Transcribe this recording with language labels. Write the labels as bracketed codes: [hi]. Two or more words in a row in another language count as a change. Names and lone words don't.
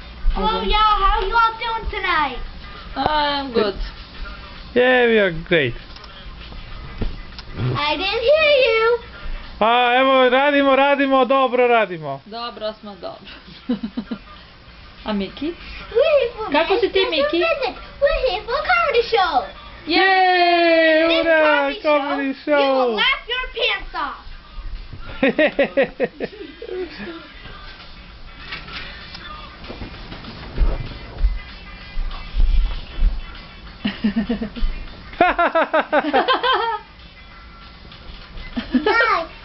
[en] Hello, y'all. How you all doing tonight? I'm good. Yeah, we are great. I didn't hear you. [sr] A evo radimo, dobro radimo. Dobro smo, dobro. A Miki? [en] We're here for [sr] Kako si ti, [en] special [sr] Miki? [en] visit. We're here for a comedy show. [sr] Jej, [en] This [sr] ura, comedy [en] you will show. laugh your pants off. [sr] Daj.